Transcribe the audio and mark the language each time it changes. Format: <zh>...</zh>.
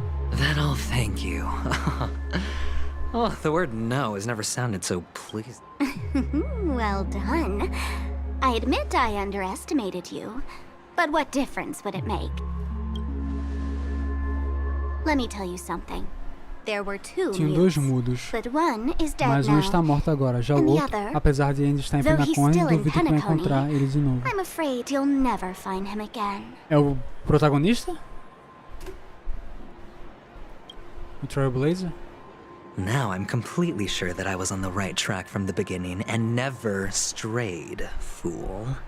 <en>Then I'll thank you. Oh, the word no has never sounded so pleased. Well done. I admit I underestimated you, but what difference would it make? Let me tell you something. There were two</en> <pt>Tinham dois mudos,</pt> <en>but one is dead</en> <pt>mas um</pt> <en>now.</en> <pt>está morto agora. Já o outro, apesar de ainda estar em Penacony, duvido que vai encontrar ele de novo.</pt> <en>I'm afraid you'll never find him again.</en> <pt>É o protagonista? O Trailblazer?</pt> <en>Now I'm completely sure that I was on the right track from the beginning and never strayed, fool.</en>